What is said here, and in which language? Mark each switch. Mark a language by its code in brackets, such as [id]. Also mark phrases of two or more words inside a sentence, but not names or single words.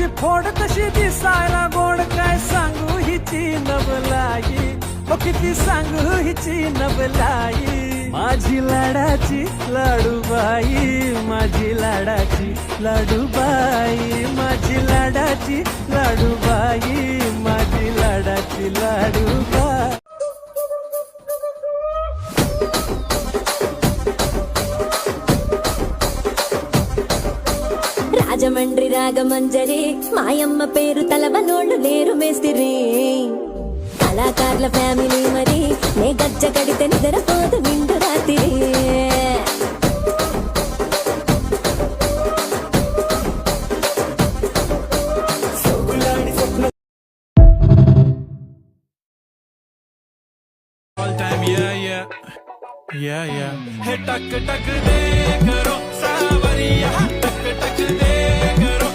[mr] फोड तशी दिसायला गोड काय सांगू हिची नवलाई हो किती सांगू हिची नवलाई माझी लाडाची लाडूबाई माझी लाडाची लाडूबाई माझी लाडाची लाडूबाई माझी लाडाची लाडूबाई [te] రాజమండ్రి రాగమంజరి మాయమ్మ పేరు తలవనోళ్ళు లేరు మేస్తిరి కళాకారుల ఫ్యామిలీ మరి నే గజ్జ కడితే నిద్రపోదు నిండు రాత్రి [hi] हे टक टक दे करो सावरिया टक टक दे करो